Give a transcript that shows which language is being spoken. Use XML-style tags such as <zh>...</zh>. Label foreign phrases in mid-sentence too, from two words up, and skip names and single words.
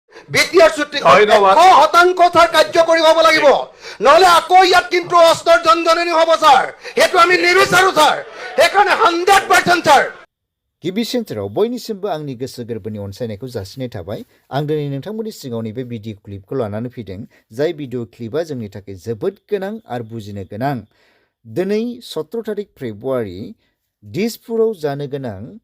<as>বিটিআৰ চুক্তিখন 100% ছাৰ কাৰ্যকৰী হ'ব লাগিব নহ'লে আকৌ ইয়াত কিন্তু অস্ত্ৰৰ জনজননী হ'ব ছাৰ সেইটো আমি নিবিচাৰোঁ ছাৰ সেইকাৰণে 100% ছাৰ</as> <brx>गिबि सेन्टाराव बयनिसिमबो आंनि गोसो गोरबोनि अनसायनायखौ जासिनाय थाबाय आं दिनै नोंथांमोननि सिगाङाव नैबे भिडिअ क्लिपखौ लानानै फैदों जाय भिडिअ क्लिपआ जोंनि थाखाय जोबोद गोनां आरो बुजिनो गोनां दिनै 17 तारिख फेब्रुवारि दिसपुराव जानो गोनां</brx>